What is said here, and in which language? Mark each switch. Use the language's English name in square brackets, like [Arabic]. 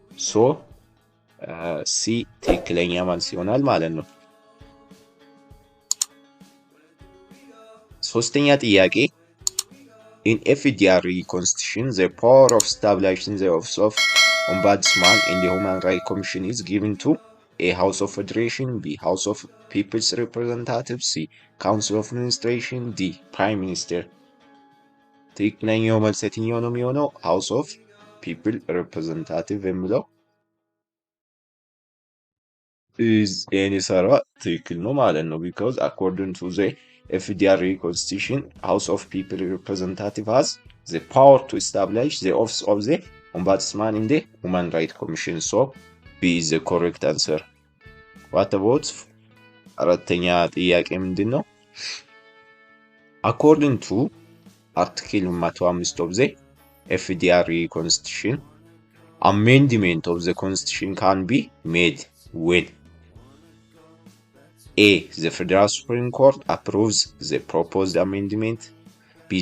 [English] So, C [Amharic] ትክክለኛ መልስ ይሆናል ማለት ነው። ሶስተኛ ጥያቄ [English] In FDRE Constitution, the power of establishing the office of Ombudsman in the Human Rights Commission is given to A. House of Federation. B. House of People's Representatives. C. Council of Administration. D. Prime Minister. [Amharic] ትክክለኛው መልስ የትኛው ነው የሚሆነው? [English] House of People Representative [Amharic] የሚለው የሰራ ትክክል ነው ማለት ነው። [English] Because according to the FDRE Constitution, House of People Representative has the power to establish the office of the Ombudsman in the Human Rights Commission. So, B is the correct answer. What about [Amharic] አራተኛ ጥያቄ ምንድን ነው? [English] According to Article 105 of the FDRE Constitution, amendment of the Constitution can be made when A. The Federal Supreme Court approves the proposed amendment. B.